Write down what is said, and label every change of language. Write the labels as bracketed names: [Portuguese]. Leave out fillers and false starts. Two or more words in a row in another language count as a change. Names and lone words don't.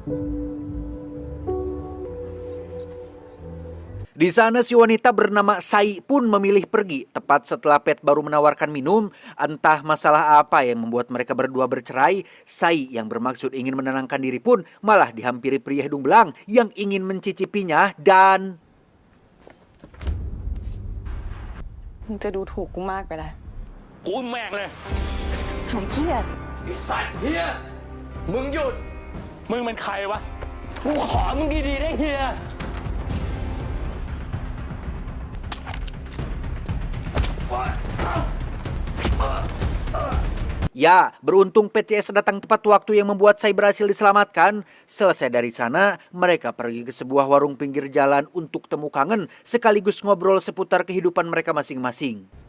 [Indonesian] Di sana si wanita bernama Sai pun memilih pergi tepat setelah Pat baru menawarkan minum. Entah masalah apa yang membuat mereka berdua bercerai, Sai yang bermaksud ingin menenangkan diri pun malah dihampiri pria hidung belang yang ingin mencicipinya, dan [Thai] มึงจะดูถูกกูมากไปละ กูแม่งเลย ฉันเครียด ไอ้สัตว์เฮียมึงหยุด มึงเป็นใครวะ กูขอมึงดีๆได้เฮีย [Indonesian] Ya, beruntung PCS datang tepat waktu yang membuat Sai berhasil diselamatkan. Selesai dari sana, mereka pergi ke sebuah warung pinggir jalan untuk temu kangen sekaligus ngobrol seputar kehidupan mereka masing-masing.